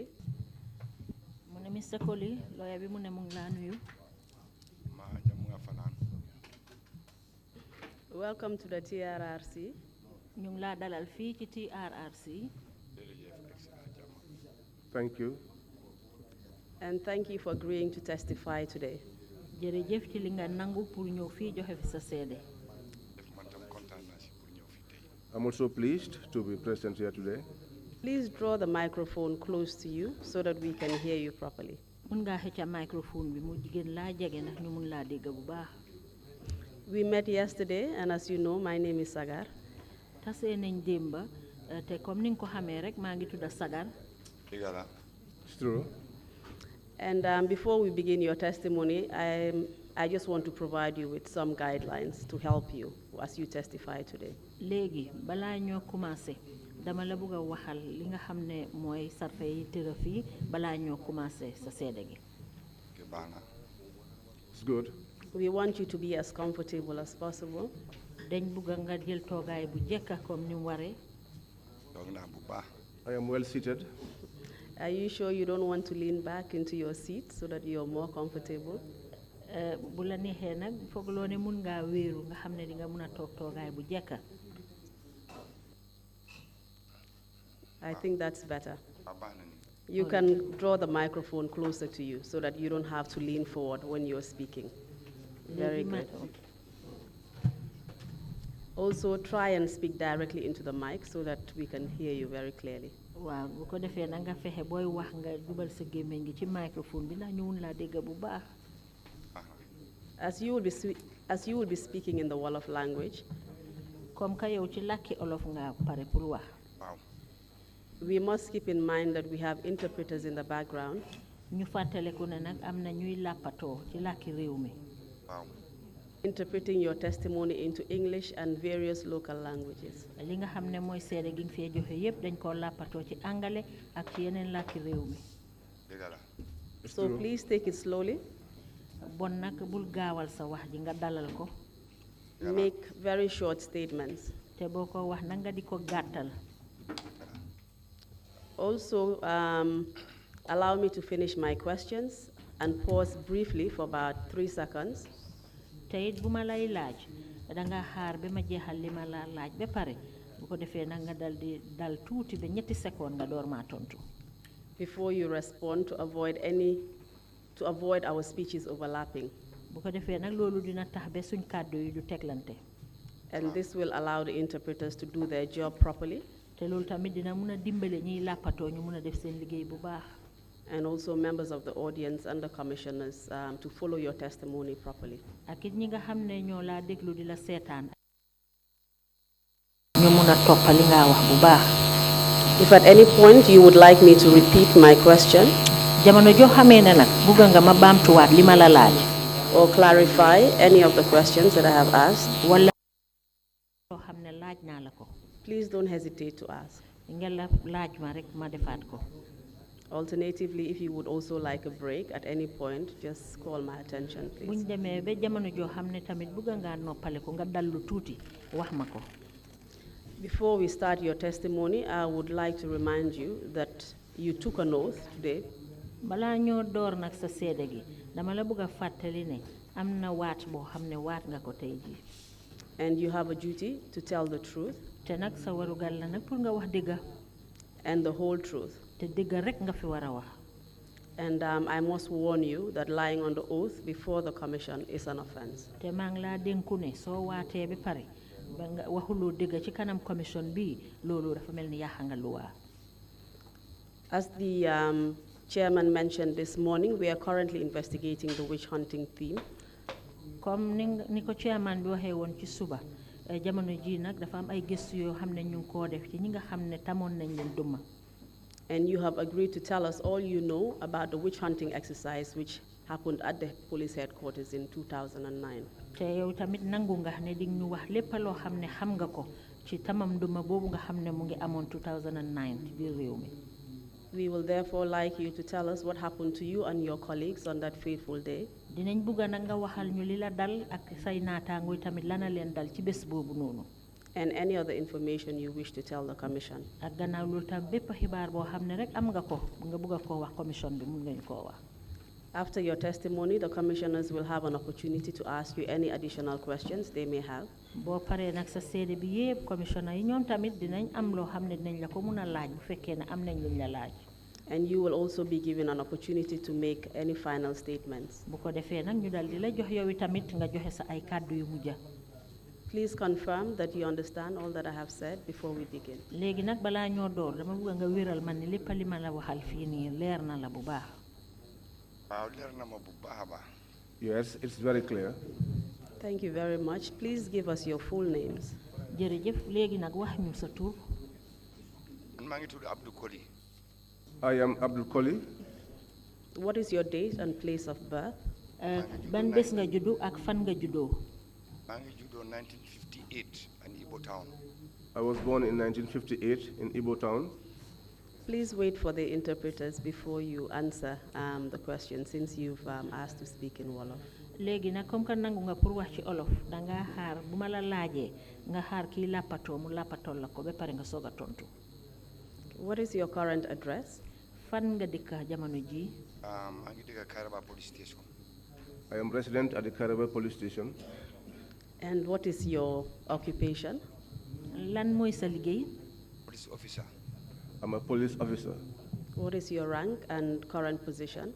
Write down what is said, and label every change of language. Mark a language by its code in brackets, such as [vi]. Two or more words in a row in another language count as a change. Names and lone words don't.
[wo] mu ne Mr. Colley lawyer bi mu ne mu ngi laa nuyu maa jàmm nga fanaan [en] Welcome to the TRRC. [wo] ñu ngi laa dalal fii ci TRRC jërëjëf excellent jàmm [en] Thank you. And thank you for agreeing to testify today. [wo] jërëjëf ci li nga nangu pour ñëw fii joxe fi sa seede def man tam kontaan naa si pour ñëw fi tey [en] I'm also pleased to be present here today. Please draw the microphone close to you so that we can hear you properly. [wo] mun ngaa xëcca microphone bi mu jigéen laa jege ndax ñu mun laa dégg bu baax [en] We met yesterday, and as you know, my name is Sagar. [wo] tasee nañ démba te comme ni nga ko xamee rek maa ngi tudda Sagar dëgga la [en] It's true. And before we begin your testimony, I just want to provide you with some guidelines to help you as you testify today. [wo] léegi balaa ñoo commencé dama la bëgg a waxal li nga xam ne mooy sarfe yi tëra fii balaa ñoo commencé sa seede gi ke baax na [en] It's good. We want you to be as comfortable as possible. [wo] dañ bëgg nga jël toogaay bu jekka comme ni mu waree toog naa bu baax [en] I am well seated. Are you sure you don't want to lean back into your seat so that you're more comfortable? [wo] bu la neexee nag foogloo ne mun ngaa wéeru nga xam ne di nga mun a toog toogaay bu jekka [en] I think that's better. [wo] waaw baax na ni [en] You can draw the microphone closer to you so that you don't have to lean forward when you're speaking. Very [wo] Léegi ma- [en] good. Also, try and speak directly into the mic so that we can hear you very clearly. [wo] waaw bu ko defee na nga fexe booy wax nga jubal sa gémmiñ gi ci microphone bi ndax ñu mun laa dégg bu baax baax na [en] As you will be speaking in the Wolof language, [fr] comme que [wo] yow ci làkki olof nga pare pour wax waaw [en] we must keep in mind that we have interpreters in the background. [wo] ñu fàttaleku ne nag am na ñuy làppatoo ci làkki réew mi waaw [en] Interpreting your testimony into English and various local languages. [wo] li nga xam ne mooy seede gi nga fee joxe yépp dañ koo làppatoo ci angale ak ci yeneen làkki réew mi dëgga la [en] It's So true. please take it slowly. [wo] bon nag bul gaawal sa wax ji nga dalal ko [en] Make very short statements. [wo] te boko wax nanga di ko gàttal. [en] Also, allow me to finish my questions and pause briefly for about 3 seconds. [wo] te it bu ma lay laaj danga xaar ba ma jeexal li ma la laaj ba pare bu ko defee nag nga dal tuuti ba ñetti seconde nga door maa tontu. [en] Before you respond to avoid our speeches overlapping. [wo] bu ko defee nag loolu dina tax ba suñ kàddu yi du teglante. [en] And this will allow the interpreters to do their job properly. [wo] te loolu tamit dina mun a dimbale ñiy làppatoo ñu mun a def seen liggéey bu baax. [en] And also members of the audience and the commissioners to follow your testimony properly. [wo] ak it ñi nga xam ne ñoo laa déglu di la seetaan. ñu mun a toppa li nga wax bu baax. [en] If at any point you would like me to repeat my question, [wo] jamono joo xamee ne nag bugga nga ma baamtuwaat li ma la laaj. [en] or clarify any of the questions that I have asked, [wo] wala loo xam ne laaj naa la ko. [en] please don't hesitate to ask. [wo] nga la laaj ma rek ma defaat ko. [en] Alternatively, if you would also like a break at any point, just call my attention, please. [wo] buñ demee ba jamono joo xam ne tamit bugga ngaa noppale ko nga dallu tuuti wax ma ko. [en] Before we start your testimony, I would like to remind you that you took an oath today. [wo] balaa ñoo door nag sa seede gi dama la bëgg a fàttali ne am na waat boo xam ne waat nga ko tey jii. [en] And you have a duty to tell the truth [wo] te nag sa warugal la nag pour nga wax dëgga. [en] and the whole truth. [wo] te dëgga rek nga fi war a wax. [en] And I must warn you that lying on the oath before the commission is an offense. [wo] te maa ngi laa dénku ne soo waatee ba pare ba nga waxuloo dëgga ci kanam commission bi loolu dafa mel ni yàq nga luwaa. [en] As the chairman mentioned this morning, we are currently investigating the witch hunting theme. [wo] comme ni ko chairman bi waxee woon ci suba jamono ji nag dafa am ay gëstu yoo xam ne ñu ngi koo def ci ñi nga xam ne tamoon nañ leen duma. [en] And you have agreed to tell us all you know about the witch hunting exercise which happened at the police headquarters in 2009. [wo] te yow tamit nangu nga ne di ñu wax lépp loo xam ne xam nga ko ci tamam duma boobu nga xam ne mu ngi amoon 2009 ci biir réew mi. [en] We will therefore like you to tell us what happened to you and your colleagues on that fateful day. [wo] dinañ bugga nag nga waxal ñu li la dal ak say naataangoo tamit lana leen dal ci bés boobu noonu. [en] And any other information you wish to tell the commission. [wo] ak gannaaw loolu tam bépp xibaar boo xam ne rek am nga ko nga bugga koo wax commission bi mun ngañ koo wax. [en] After your testimony, the commissioners will have an opportunity to ask you any additional questions they may have. [wo] boo paree nag sa seede bi yépp commissioner yi ñoom tamit dinañ am loo xam ne dinañ la ko mun a laaj bu fekkee ne am nañ luñ la laaj. [en] And you will also be given an opportunity to make any final statements. [wo] bu ko defee nag ñu dal di la jox yow tamit nga joxe sa ay kàddu yu mujja. [en] Please confirm that you understand all that I have said before we begin. [wo] léegi nag balaa ñoo door dama bëgg nga wéral man ne lépp li ma la waxal fii nii leer na la bu baax. waaw leer na ma bu baax a baax. [en] Yes, it's very clear. Thank you very much. Please give us your full names. [wo] jërëjëf léegi nag wax ñu sa tur. man maa ngi tudd Abdou Colley. [en] I am Abdou Colley. What is your date and place of birth? [wo] ban bés nga juddu ak fan nga juddoo. maa ngi juddoo 1958 in Ibo Town. [en] I was born in 1958 in Ibo Town. Please wait for the interpreters before you answer the question, since you've asked to speak in Wolof. [wo] léegi nag [fr] comme que [wo] nangu nga pour wax ci olof danga xaar bu ma la laajee nga xaar kii làppatoo mu làppatool la ko ba pare nga soog a tontu. [en] What is your current address? [wo] fan nga dëkk jamono ji. maa ngi dëkk Karaba police station. [en] I am resident at the Karaba police station. And what is your occupation? [wo] lan mooy sa liggéey. [en] Police officer. I'm a police officer. What is your rank and current position?